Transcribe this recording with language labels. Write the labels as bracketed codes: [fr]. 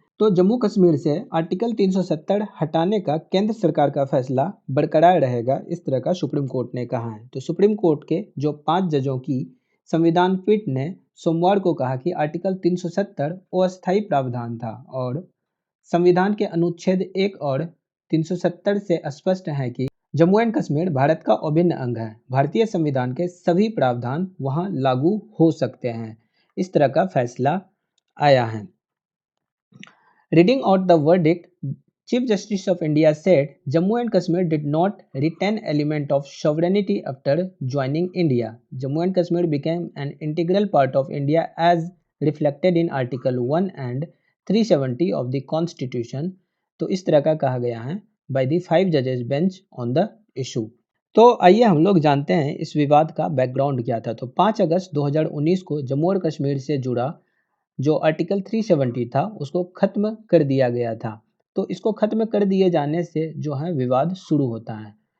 [hi] तो जम्मू कश्मीर से आर्टिकल 370 हटाने का केंद्र सरकार का फैसला बरकरार रहेगा, इस तरह का सुप्रीम कोर्ट ने कहा है। तो सुप्रीम कोर्ट के जो 5 जजों की संविधान पीठ ने सोमवार को कहा कि आर्टिकल 370 अस्थायी प्रावधान था और संविधान के अनुच्छेद 1 और 370 से स्पष्ट है कि जम्मू एंड कश्मीर भारत का अभिन्न अंग है। भारतीय संविधान के सभी प्रावधान वहां लागू हो सकते हैं। इस तरह का फैसला आया है। [en] Reading out the verdict, Chief Justice of India said Jammu and Kashmir did not retain element of sovereignty after joining India. Jammu and Kashmir became an integral part of India as reflected in Article 1 and 370 of the Constitution. [hi] तो इस तरह का कहा गया है [en] by the 5 judges bench on the issue. [hi] तो आइए हम लोग जानते हैं इस विवाद का बैकग्राउंड क्या था। तो 5 अगस्त 2019 को जम्मू और कश्मीर से जुड़ा जो आर्टिकल 370 था उसको खत्म कर दिया गया था। तो इसको खत्म कर दिए जाने से जो है विवाद शुरू होता है।